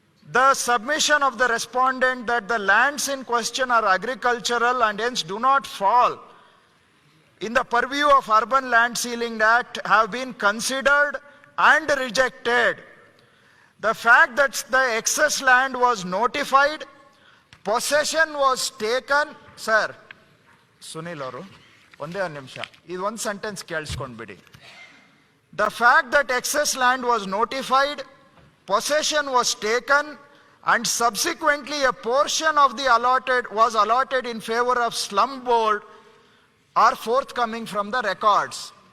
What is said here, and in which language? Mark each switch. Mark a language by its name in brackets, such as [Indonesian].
[English] The submission of the respondent that the lands in question are agricultural and hence do not fall in the purview of Urban Land Ceiling Act have been considered and rejected. The fact that the excess land was notified, possession was taken. [Kannada] Sir, Sunil ಅವರು ಒಂದೇ ಒಂದು ನಿಮಿಷ, ಇದು ಒಂದು sentence ಕೇಳಿಸ್ಕೊಂಡ್ಬಿಡಿ. [English] The fact that excess land was notified, possession was taken, and subsequently a portion of the was allotted in favor of slum board are forthcoming from the records.